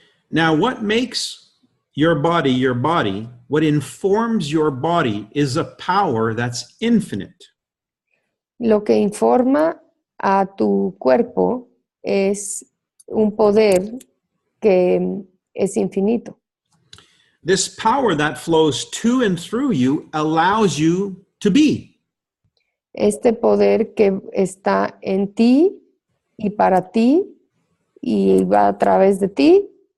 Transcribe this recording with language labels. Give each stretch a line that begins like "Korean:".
English: Now, what makes your body, what informs your body is a power that's infinite.
Spanish: Lo que informa a tu cuerpo es un poder que es infinito.
English: This power that flows to and through you allows you to be.
Spanish: Este poder que está en ti y para ti y va a través de ti.